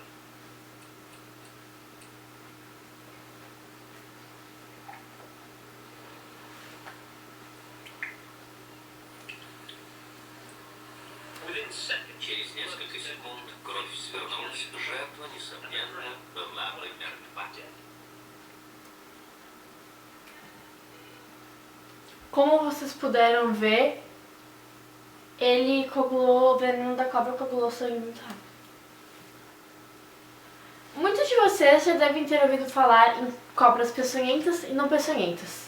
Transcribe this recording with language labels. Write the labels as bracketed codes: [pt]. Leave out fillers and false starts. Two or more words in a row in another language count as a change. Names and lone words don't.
[ru] Через несколько секунд кровь свернулась, жертва, несомненно, была бы мертва. [pt] Como vocês puderam ver, ele coagulou, o veneno da cobra coagulou sangue muito rápido. Muitos de vocês já devem ter ouvido falar em cobras peçonhentas e não peçonhentas.